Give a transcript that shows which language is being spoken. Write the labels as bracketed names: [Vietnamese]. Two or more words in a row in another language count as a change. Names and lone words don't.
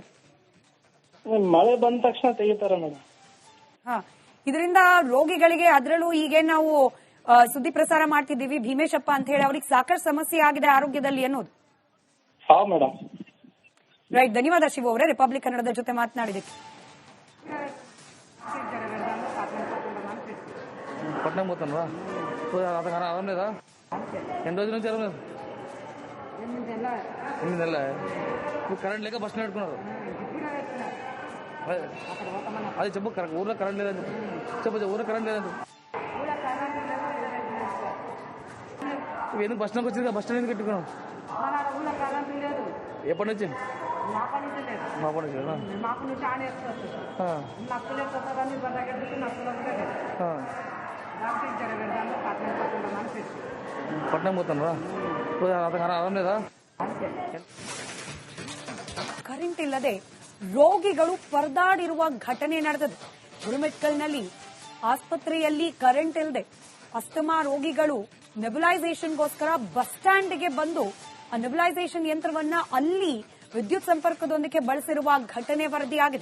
[Kannada] ಮಳೆ ಬಂದ ತಕ್ಷಣ ತೆಗಿತಾರೆ ಮೇಡಮ್. ಇದರಿಂದ ರೋಗಿಗಳಿಗೆ, ಅದರಲ್ಲೂ ಈಗ ನಾವು ಸುದ್ದಿ ಪ್ರಸಾರ ಮಾಡ್ತಿದ್ದೀವಿ ಭೀಮೇಶಪ್ಪ ಅಂತ ಹೇಳಿ, ಅವ್ರಿಗೆ ಸಾಕಷ್ಟು ಸಮಸ್ಯೆ ಆಗಿದೆ ಆರೋಗ್ಯದಲ್ಲಿ ಅನ್ನೋದು. ಹಾ ಮೇಡಮ್. ರೈಟ್, ಧನ್ಯವಾದ ಶಿವು ಅವರೇ ರಿಪಬ್ಲಿಕ್ ಕನ್ನಡದ ಜೊತೆ ಮಾತನಾಡಿದಕ್ಕೆ. [Telugu] పట్నం పోతాను ఆరాం లేదా? ఎన్ని రోజుల నుంచి ఆరాం లేదు? 8 నెలల ఇప్పుడు కరెంట్ లేక బస్ పెట్టుకున్నారు. అది చెప్పు కరెక్ట్ ఊర్లో కరెంట్ లేదని చెప్పు ఊర్లో కరెంట్ లేదని చెప్పు ఎందుకు బస్ స్టాండ్కి వచ్చింది? బస్ స్టాండ్ ఎందుకు పెట్టుకున్నాం? ఎప్పటి నుంచి? మాపటి నుంచి పట్నం పోతాను ఆరాం లేదా? [Kannada] ಕರೆಂಟ್ ಇಲ್ಲದೆ ರೋಗಿಗಳು ಪರದಾಡಿರುವ ಘಟನೆ ನಡೆದಿದೆ. ಗುರುಮಿಟ್ಕಲ್ನಲ್ಲಿ ಆಸ್ಪತ್ರೆಯಲ್ಲಿ ಕರೆಂಟ್ ಇಲ್ಲದೆ ಅಸ್ತಮಾ ರೋಗಿಗಳು ನೆಬುಲೈಸೇಷನ್ಗೋಸ್ಕರ ಬಸ್ ಸ್ಟ್ಯಾಂಡ್ಗೆ ಬಂದು ಆ ನೆಬುಲೈಸೇಷನ್ ಯಂತ್ರವನ್ನ ಅಲ್ಲಿ ವಿದ್ಯುತ್ ಸಂಪರ್ಕದೊಂದಿಗೆ ಬಳಸಿರುವ ಘಟನೆ ವರದಿಯಾಗಿದೆ.